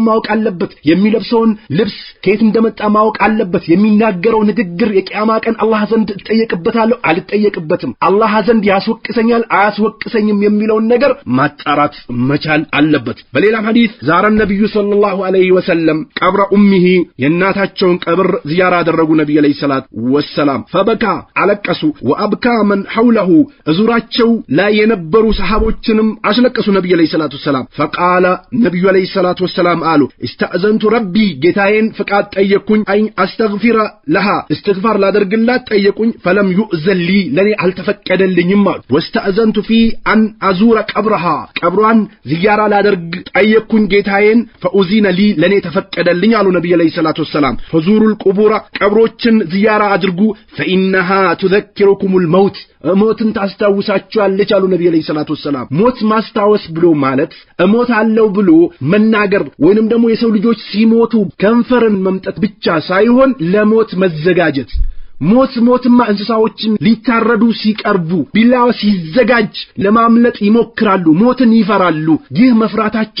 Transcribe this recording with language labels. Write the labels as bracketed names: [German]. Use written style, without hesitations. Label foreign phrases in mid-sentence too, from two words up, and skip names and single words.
[Amharic] ማወቅ አለበት የሚለብሰውን ልብስ ከየት እንደመጣ ማወቅ አለበት የሚናገረው ንግግር የቂያማ ቀን አላህ ዘንድ እጠየቅበታለሁ አልጠየቅበትም አላህ ዘንድ ያስወቅሰኛል አያስወቅሰኝም የሚለውን ነገር ማጣራት መቻል አለበት በሌላም ሐዲስ ዛረ ነብዩ [Arabic] صلى الله عليه وسلم [Amharic] ቀብረ ኡሚሂ የናታቸውን ቀብር ዚያራ አደረጉ ነብዩ [Arabic] عليه الصلاة والسلام [Amharic] ፈበካ አለቀሱ [Arabic] وأبكى من حوله [Amharic] እዙራቸው ላይ የነበሩ ሰሃቦችንም አስለቀሱ ነብዩ [Arabic] عليه الصلاة والسلام [Amharic] فقال ነብዩ [Arabic] عليه الصلاة والسلام [Amharic] አሉ [Arabic] استأذنت ربي [Amharic] ጌታዬን ፍቃድ ጠየቅኩኝ [Arabic] أي أستغفر لها [Amharic] استغفار ላደርግላት ጠየቅኩኝ [Arabic] فلم يؤذن [Amharic] لي ለኔ አልተፈቀደልኝም አሉ [Arabic] واستأذنت في ان ازور قبرها [Amharic] ቀብሯን ዚያራ ላደርግ ጠየቅኩኝ ጌታዬን [Arabic] فأذن لي [Amharic] ለኔ ተፈቀደልኝ አሉ ነብዩ [Arabic] عليه الصلاة والسلام فزوروا القبور [Amharic] ቀብሮችን ዚያራ አድርጉ [Arabic] فإنها تذكركم الموت [Amharic] ሞትን ታስታውሳችኋለች አሉ ነብዩ [Arabic] عليه الصلاة والسلام [Amharic] ሞት ማስታወስ ብሎ ማለት ሞት አለው ብሎ መናገር ወይንም ደግሞ የሰው ልጆች ሲሞቱ ከንፈርን መምጠት ብቻ ሳይሆን ለሞት መዘጋጀት ሞትማ እንስሳዎችን ሊታረዱ ሲቀርቡ ቢላዋ ሲዘጋጅ ለማምለጥ ይሞክራሉ ሞትን ይፈራሉ ይህ መፍራታቸው